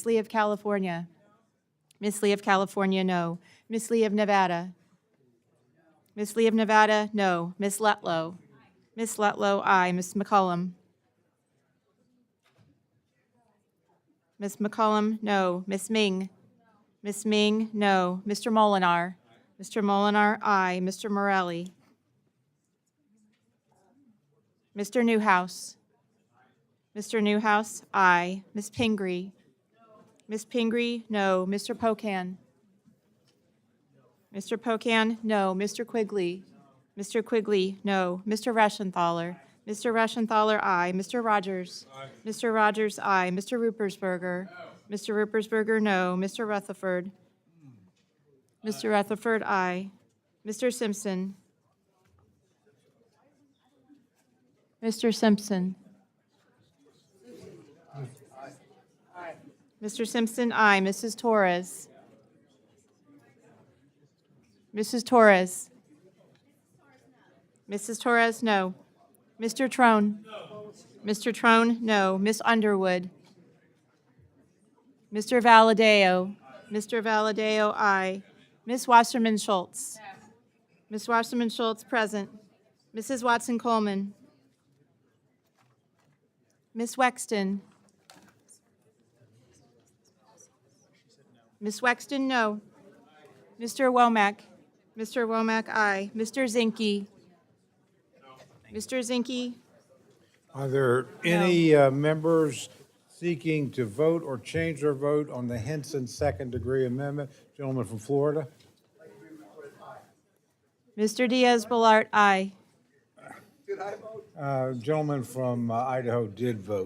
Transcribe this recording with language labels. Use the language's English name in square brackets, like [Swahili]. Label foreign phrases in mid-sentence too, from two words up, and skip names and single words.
[English] Lee of California? Ms. Lee of California, no. Ms. Lee of Nevada? Ms. Lee of Nevada, no. Ms. Letlow? Ms. Letlow, aye. Ms. McCollum? Ms. McCollum, no. Ms. Ming? Ms. Ming, no. Mr. Molinar? Mr. Molinar, aye. Mr. Morelli? Mr. Newhouse? Mr. Newhouse, aye. Ms. Pingree? Ms. Pingree, no. Mr. Pocan? Mr. Pocan, no. Mr. Quigley? Mr. Quigley, no. Mr. Reschenthaler? Mr. Reschenthaler, aye. Mr. Rogers? Mr. Rogers, aye. Mr. Ruppersberger? Mr. Ruppersberger, no. Mr. Rutherford? Mr. Rutherford, aye. Mr. Simpson? Mr. Simpson? Mr. Simpson, aye. Mrs. Torres? Mrs. Torres? Mrs. Torres, no. Mr. Trone? Mr. Trone, no. Miss Underwood? Mr. Valadeo? Mr. Valadeo, aye. Miss Wasserman Schultz? Miss Wasserman Schultz, present. Mrs. Watson Coleman? Miss Wexton? Miss Wexton, no. Mr. Womack? Mr. Womack, aye. Mr. Zinke? Mr. Zinke? Are there any members seeking to vote or change their vote on the Henson second-degree amendment? Gentleman from Florida. Mr. Diaz-Balart, aye. Gentleman from Idaho did vote.